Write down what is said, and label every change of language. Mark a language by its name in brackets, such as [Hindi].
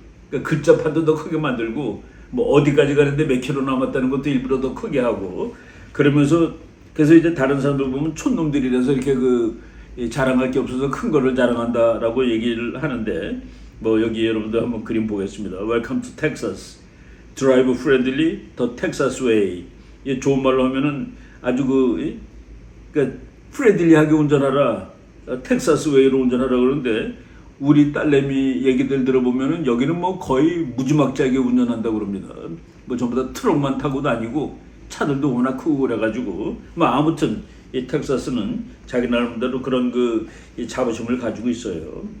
[Korean] 그러니까 글자판도 더 크게 만들고 어디까지 가는데 몇 킬로 남았다는 것도 일부러 더 크게 하고 그러면서 그래서 이제 다른 사람들 보면 촌놈들이라서 이렇게 자랑할 게 없어서 큰 거를 자랑한다라고 얘기를 하는데, 뭐 여기 여러분들 한번 그림 보겠습니다. [English] Welcome to Texas. Drive friendly, the Texas way. [Korean] 이 좋은 말로 하면은 아주 그러니까 프렌들리하게 운전하라, 텍사스 웨이로 운전하라 그러는데, 우리 딸내미 얘기들 들어보면은 여기는 뭐 거의 무지막지하게 운전한다고 그럽니다. 뭐 전부 다 트럭만 타고 다니고 차들도 워낙 크고 그래가지고, 뭐 아무튼 이 텍사스는 자기 나름대로 그런 이 자부심을 가지고 있어요.